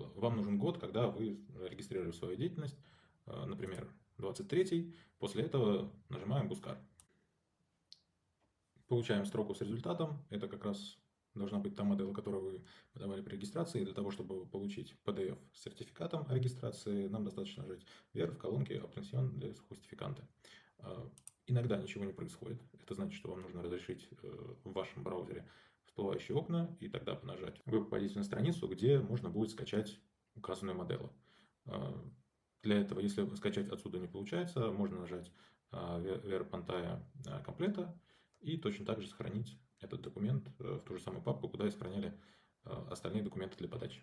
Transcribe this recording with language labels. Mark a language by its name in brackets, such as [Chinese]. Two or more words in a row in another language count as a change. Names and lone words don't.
[Russian] Вам нужен год, когда вы регистрировали свою деятельность, например, 23-й. После этого нажимаем Buscar. Получаем строку с результатом. Это как раз должна быть та модель, которую вы подавали при регистрации. Для того, чтобы получить PDF с сертификатом о регистрации, нам достаточно нажать вверх в колонке [Spanish] «Obtención de justificante». [Russian] Иногда ничего не происходит. Это значит, что вам нужно разрешить в вашем браузере всплывающие окна, и тогда нажать. Вы попадете на страницу, где можно будет скачать указанную модель. Для этого, если скачать отсюда не получается, можно нажать [Spanish] Ver Pantalla Completa [Russian] и точно так же сохранить этот документ в ту же самую папку, куда и сохраняли остальные документы для подачи.